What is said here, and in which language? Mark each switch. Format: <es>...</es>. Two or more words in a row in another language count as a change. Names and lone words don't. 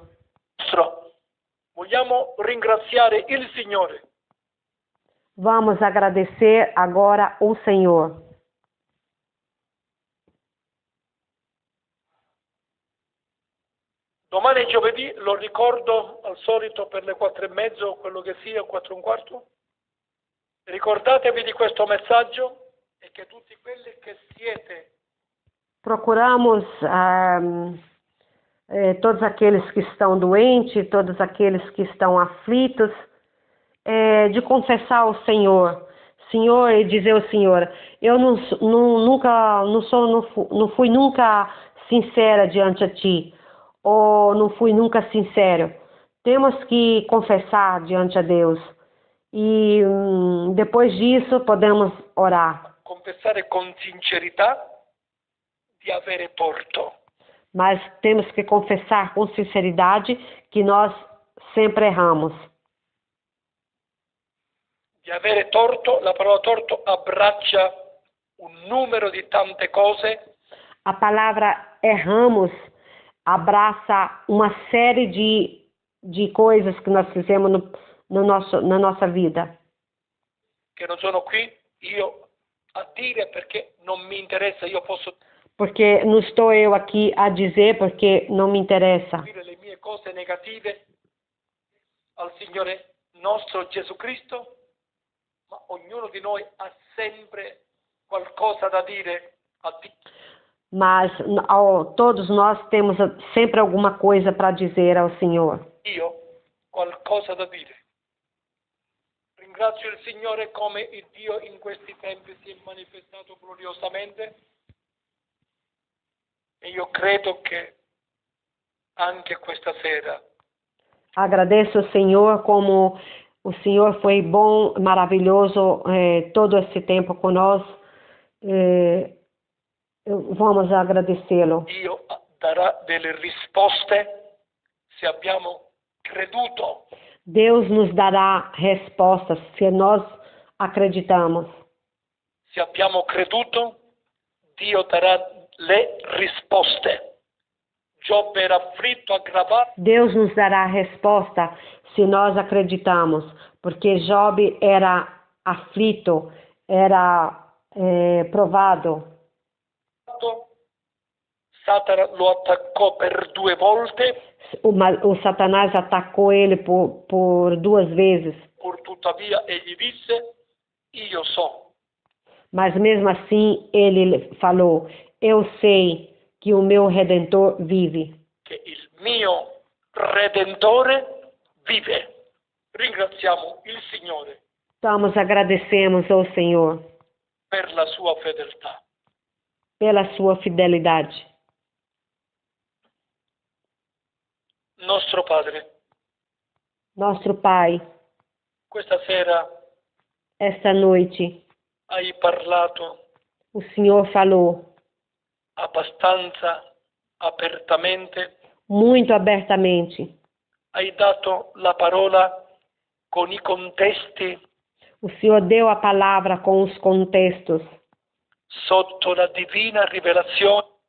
<it>Vogliamo ringraziare il Signore.</it> <pt>Vamos agradecer agora o Senhor.</pt> <it>Domani è giovedì, lo ricordo al solito per le 4:30, quello che sia, 4:15. Ricordatevi di questo messaggio e che tutti quelli che siete</it> <pt>Procuramos todos aqueles que estão doentes, todos aqueles que estão aflitos, de confessar ao Senhor, Senhor, e dizer ao Senhor, eu não fui nunca sincera diante a Ti, ou não fui nunca sincero. Temos que confessar diante a Deus. E depois disso podemos orar.</pt> <it>confessare con sincerità di avere torto.</it> <pt>Mas temos que confessar com sinceridade que nós sempre erramos.</pt> <it>Di avere torto, la parola torto abbraccia un numero di tante cose.</it> <pt>A palavra erramos abraça uma série de coisas que nós fizemos na nossa vida.</pt> <it>Che non sono qui io a dire perché non mi interessa, io posso</it> <pt>Porque não estou eu aqui a dizer porque não me interessa.</pt> <it>dire le mie cose negative al Signore nostro Gesù Cristo, ma ognuno di noi ha sempre qualcosa da dire a Dio.</it> <pt>Mas todos nós temos sempre alguma coisa para dizer ao Senhor.</pt> <it>Io qualcosa da dire. Ringrazio il Signore come il Dio in questi tempi si è manifestato gloriosamente e io credo che anche questa sera</it> <pt>Agradeço ao Senhor como o Senhor foi bom, maravilhoso todo esse tempo conosco. Vamos agradecê-lo.</pt> <it>Dio darà delle risposte se abbiamo creduto.</it> <pt>Deus nos dará respostas se nós acreditamos.</pt> <it>Se abbiamo creduto, Dio darà le risposte. Giobbe era afflitto, aggravato.</it> <pt>Deus nos dará resposta se nós acreditamos, porque Job era aflito, era provado.</pt> <it>Satana lo attaccò per 2 volte.</it> <pt>O Satanás atacou ele por 2 vezes.</pt> <it>Pur tuttavia egli disse, io so.</it> <pt>Mas mesmo assim ele falou, eu sei que o meu Redentor vive.</pt> <it>Che il mio Redentore vive. Ringraziamo il Signore</it> <pt>Estamos agradecemos ao Senhor</pt> <it>per la sua fedeltà.</it> <pt>pela sua fidelidade.</pt> <it>Nostro Padre,</it> <pt>Nosso Pai,</pt> <it>questa sera</it> <pt>esta noite</pt> <it>hai parlato</it> <pt>o Senhor falou</pt> <it>abbastanza apertamente,</it> <pt>muito abertamente.</pt> <it>hai dato la parola con i contesti</it> <pt>O Senhor deu a palavra com os contextos,</pt> <it>sotto la divina rivelazione</it>